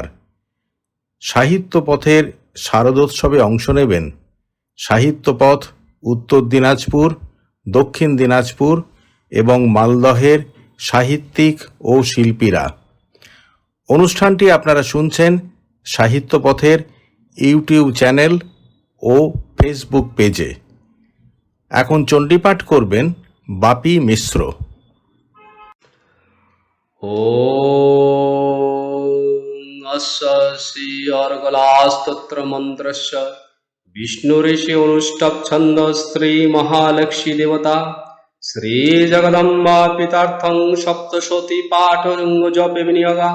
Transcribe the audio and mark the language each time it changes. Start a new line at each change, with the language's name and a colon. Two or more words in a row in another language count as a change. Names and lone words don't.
Bangla: সাহিত্য পথের শারদোৎসবে অংশ নেবেন সাহিত্যপথ উত্তর দিনাজপুর, দক্ষিণ দিনাজপুর এবং মালদহের সাহিত্যিক ও শিল্পীরা। অনুষ্ঠানটি আপনারা শুনছেন সাহিত্যপথের ইউটিউব চ্যানেল ও ফেসবুক পেজে। এখন চণ্ডীপাঠ করবেন বাপি মিশ্র।
Sanskrit: ॐ अस्य श्री अर्गलास्तोत्र मन्त्रस्य विष्णुऋषि अनुष्टुप् छन्द श्री महालक्ष्मी देवता श्री जगदम्बा पितार्थं सप्तशती पाठरङ्ग जपे विनियोगा।